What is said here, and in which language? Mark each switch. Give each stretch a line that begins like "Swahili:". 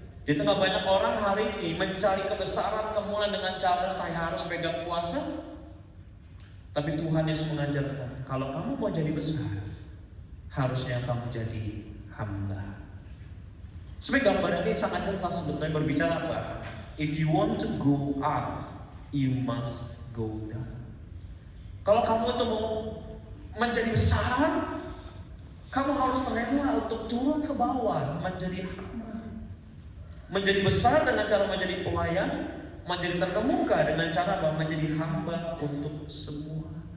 Indonesian: Di tengah banyak orang hari ini mencari kebesaran, kemuliaan dengan cara saya harus pegang kuasa. Tapi Tuhan Yesus mengajarkan, kalau kamu mau jadi besar, harusnya kamu jadi hamba. Sebenarnya gambaran ini sangat jelas sebetulnya berbicara apa?
English: If you want to go up, you must go down.
Indonesian: Kalau kamu itu mau menjadi besar, kamu harus rela untuk turun ke bawah, menjadi hamba. Menjadi besar dengan cara menjadi pelayan, menjadi terkemuka dengan cara menjadi hamba untuk semua.